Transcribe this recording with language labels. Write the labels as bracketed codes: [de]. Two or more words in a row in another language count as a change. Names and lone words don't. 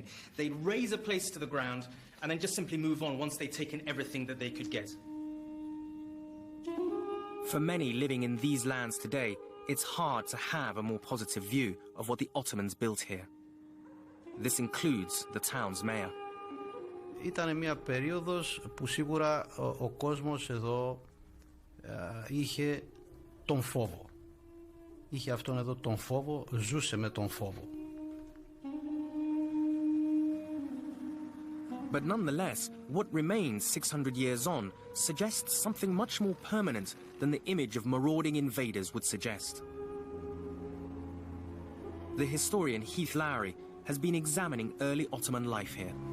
[en] They'd raze a place to the ground and then just simply move on once they'd taken everything that they could get. For many living in these lands today, it's hard to have a more positive view of what the Ottomans built here. This includes the town's mayor. [el] Ήταν μια περίοδος που σίγουρα ο κόσμος εδώ είχε τον φόβο. Είχε αυτόν εδώ τον φόβο, ζούσε με τον φόβο. [en] But nonetheless, what remains 600 years on suggests something much more permanent than the image of marauding invaders would suggest. The historian Heath Lowry has been examining early Ottoman life here.